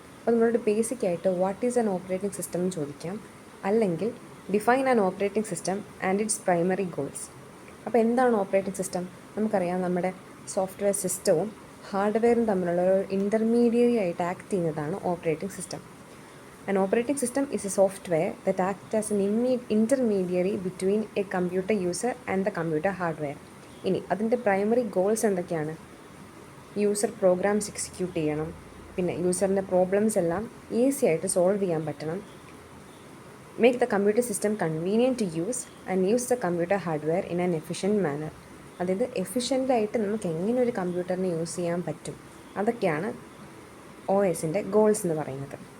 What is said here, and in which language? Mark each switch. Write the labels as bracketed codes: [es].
[ml] അപ്പോൾ നമ്മളോട് ബേസിക് ആയിട്ട് [en] what is an operating system [ml] എന്ന് ചോദിക്കാം, അല്ലെങ്കിൽ [en] Define an operating system and its primary goals. [ml] അപ്പോൾ എന്താണ് ഓപ്പറേറ്റിംഗ് സിസ്റ്റം? നമുക്കറിയാം, നമ്മുടെ സോഫ്റ്റ്വെയർ സിസ്റ്റവും ഹാർഡ്വെയറും തമ്മിലുള്ള ഒരു ഇൻ്റർമീഡിയറി ആയിട്ട് ആക്ട് ചെയ്യുന്നതാണ് operating system. [en] An operating system is a software that acts as an intermediary between a computer user and the computer hardware. [ml] ഇനി അതിൻ്റെ പ്രൈമറി ഗോൾസ് എന്തൊക്കെയാണ്? യൂസർ പ്രോഗ്രാംസ് എക്സിക്യൂട്ട് ചെയ്യണം, പിന്നെ യൂസറിൻ്റെ പ്രോബ്ലംസ് എല്ലാം ഈസി ആയിട്ട് സോൾവ് ചെയ്യാൻ പറ്റണം, [en] Make the computer system convenient to use and use the computer hardware in an efficient manner. [ml] അതായത് എഫിഷ്യൻ്റായിട്ട് നമുക്ക് എങ്ങനെ ഒരു കമ്പ്യൂട്ടറിനെ യൂസ് ചെയ്യാൻ പറ്റും, അതൊക്കെയാണ് ഒ എസിൻ്റെ ഗോൾസ് എന്ന് പറയുന്നത്.